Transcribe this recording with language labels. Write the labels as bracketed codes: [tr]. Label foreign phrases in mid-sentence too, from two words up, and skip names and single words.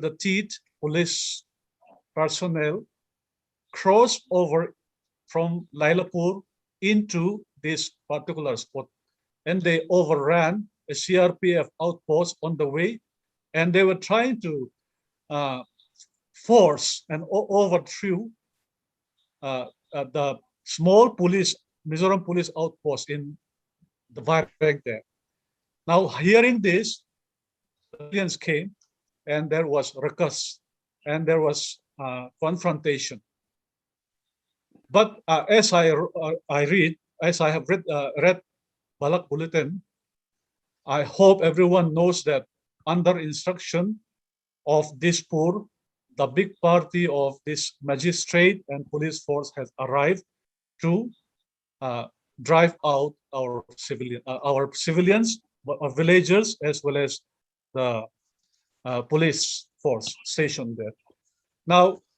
[en] the teeth police personnel, crossed over from Lailapur into this particular spot, and they overran a CRPF outpost on the way, and they were trying to force and overthrow the small police, Mizoram police outpost in the Vairengte there. Now, hearing this, the civilians came, and there was ruckus, and there was confrontation. But as I have read Balak Bulletin, I hope everyone knows that under instruction of Dispur, the big party of this magistrate and police force has arrived to drive out our civilians, our villagers, as well as the police force stationed there.